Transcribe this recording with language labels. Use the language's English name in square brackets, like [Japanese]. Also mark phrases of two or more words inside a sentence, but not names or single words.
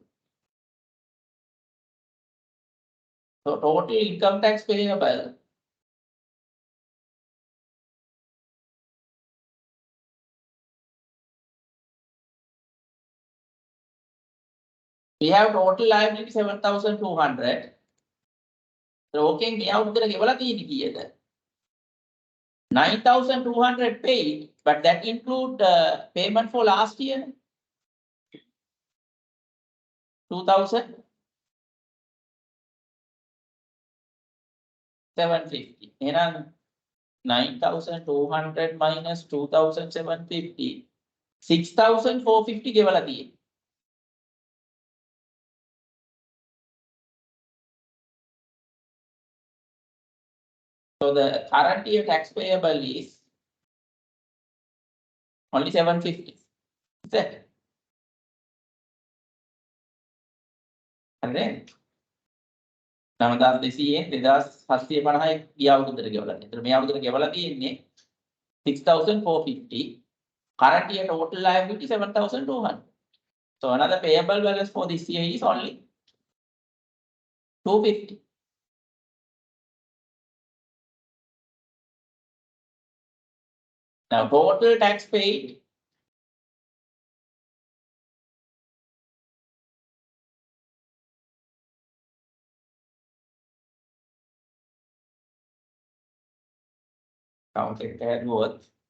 [English] So total income tax payable we have total liability 7,200. [Sinhala] Okay, මෙයාවුතර ගෙවලා තියෙන්නේ කීයද? [English] 9,200 paid, but that include payment for last year 2,750. [Sinhala] එහෙනම් 9,200 minus 2,750, 6,450 ගෙවලා තියෙන්නේ. [English] So the current year tax payable is only 750. Is that? [Sinhala] හරිද? 9,200 2,750 ගිය අවුරුද්දට ගෙවලා තියෙනවා. ඒතර මේ අවුරුද්දට ගෙවලා තියෙන්නේ 6,450. [English] Current year total liability 7,200. So another payable balance for this year is only 250. Now total tax paid counted at worth